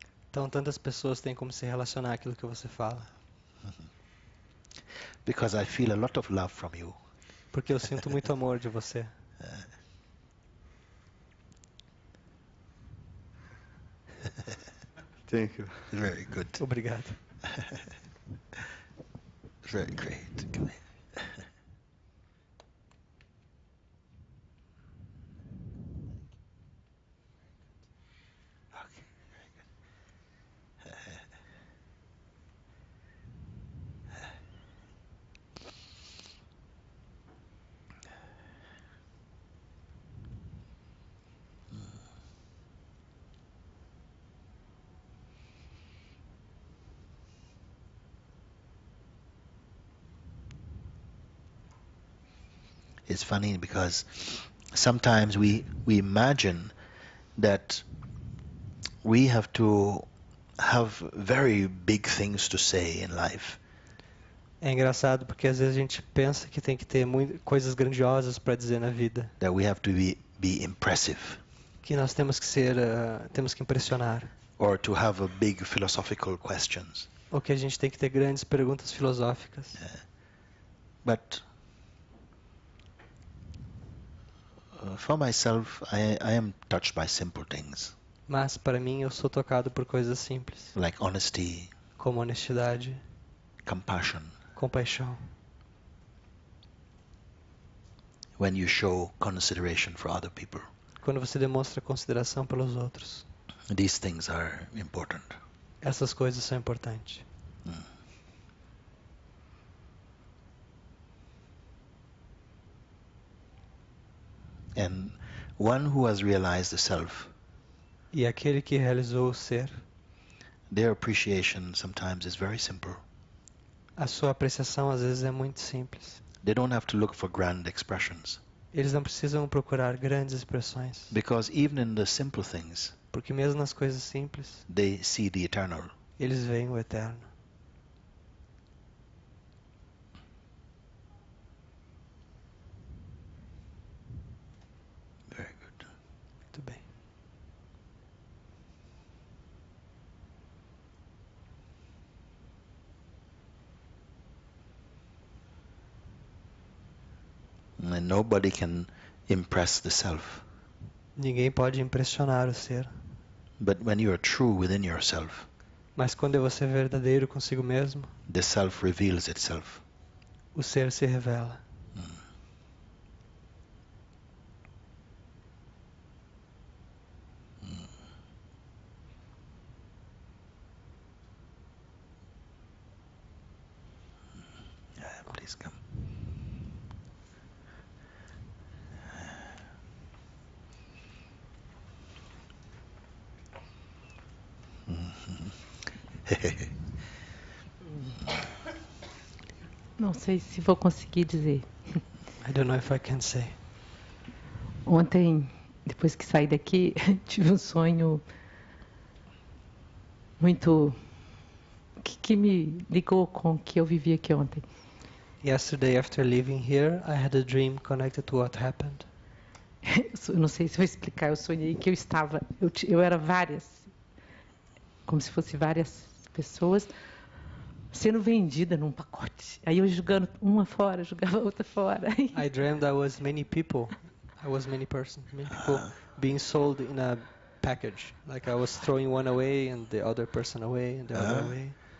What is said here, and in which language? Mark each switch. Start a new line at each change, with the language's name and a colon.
Portuguese: então tantas pessoas têm como se relacionar àquilo que você fala.
English: Because I feel a lot of love from you.
Portuguese: Porque eu sinto muito amor de você.
English: Thank you. Very good.
Portuguese: Obrigado.
English: Very great. Come here. Okay, very good. It's funny because sometimes we imagine that we have to have very big things to say in life.
Portuguese: É engraçado porque às vezes a gente pensa que tem que ter coisas grandiosas para dizer na vida,
English: That we have to be impressive,
Portuguese: que nós temos que temos que impressionar,
English: or to have a big philosophical questions.
Portuguese: ou que a gente tem que ter grandes perguntas filosóficas.
English: But for myself, I am touched by simple things
Portuguese: Mas para mim eu sou tocado por coisas simples,
English: like honesty,
Portuguese: como honestidade,
English: compassion.
Portuguese: compaixão.
English: When you show consideration for other people,
Portuguese: Quando você demonstra consideração pelos outros.
English: these things are important.
Portuguese: Essas coisas são importantes.
English: And one who has realized the self,
Portuguese: E aquele que realizou o ser,
English: Their appreciation sometimes is very simple.
Portuguese: A sua apreciação às vezes é muito simples.
English: They don't have to look for grand expressions.
Portuguese: Eles não precisam procurar grandes expressões,
English: Because even in the simple things,
Portuguese: porque mesmo nas coisas simples,
English: they see the eternal.
Portuguese: eles veem o eterno.
English: Very good.
Portuguese: Muito bem.
English: And nobody can impress the self.
Portuguese: Ninguém pode impressionar o ser.
English: But when you are true within yourself,
Portuguese: Mas quando você é verdadeiro consigo mesmo,
English: the self reveals itself.
Portuguese: o ser se revela.
English: Yeah, please come.
Portuguese: Não sei se vou conseguir dizer.
English: I don't know if I can say.
Portuguese: Ontem, depois que saí daqui, tive um sonho muito que me ligou com o que eu vivi aqui ontem.
English: Yesterday, after leaving here, I had a dream connected to what happened.
Portuguese: Eu não sei se vou explicar. Eu sonhei que eu era várias, como se fosse várias pessoas sendo vendida num pacote. Aí eu jogando uma fora, jogava outra fora.
English: I dreamed I was many people. I was many persons, many people being sold in a package. Like I was throwing one away and the other person away and the other away.